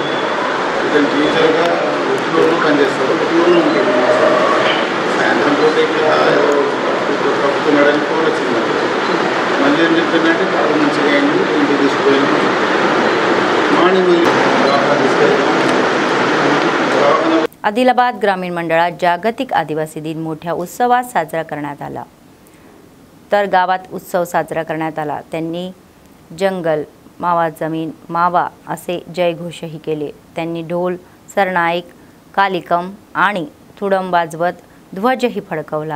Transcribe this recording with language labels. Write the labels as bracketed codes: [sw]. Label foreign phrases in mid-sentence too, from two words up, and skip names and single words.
[te] ఇతను టీచర్గా ఉట్లూరులో పనిచేస్తాడు. ఉట్లూరులో ఉంటాడు. సాయంత్రం పూట ఇక్కడ కప్పుతున్నాడని కూడా వచ్చింది. మళ్ళీ ఏం చెప్పిందంటే బాగా మంచిగా అయింది, ఇంటికి తీసుకుపోయింది. మార్నింగ్ తీసుకెళ్తాం. [mr] आदिलाबाद ग्रामीण मंडळात जागतिक आदिवासी दिन मोठ्या उत्सवात साजरा करण्यात आला. तर गावात उत्सव साजरा करण्यात आला. त्यांनी जंगल मावा जमीन मावा असे जयघोषही केले. त्यांनी ढोल सरनाईक कालिकम आणि तुडम वाजवत ध्वजही फडकवला.